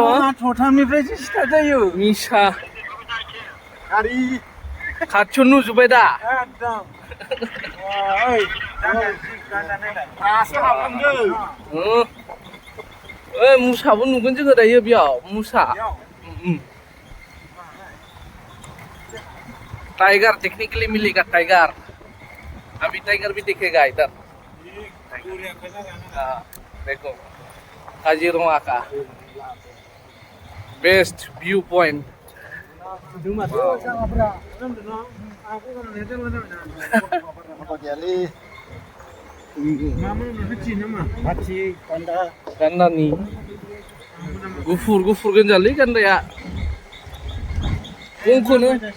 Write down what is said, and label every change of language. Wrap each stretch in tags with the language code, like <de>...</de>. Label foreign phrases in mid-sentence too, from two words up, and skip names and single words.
<brx>खथामनिफ्रायसो स्टार्ट जायो मिसा गारि खाथियाव नुजोब्बाय दा एकदम ओइ गान्दा नायलाय दासो हाबलांदों ओइ मुसाबो नुगोन जोङो दायो बेयाव मुसा</brx> <en>tiger technically</en> <hi>मिलेगा टाइगर अभी टाइगर भी दिखेगा इधर देखो काजीरंगा का</hi> <en>best view point</en> <brx>गान्दानि गुफुर गोनजालै गान्दाया गंखौनो</brx>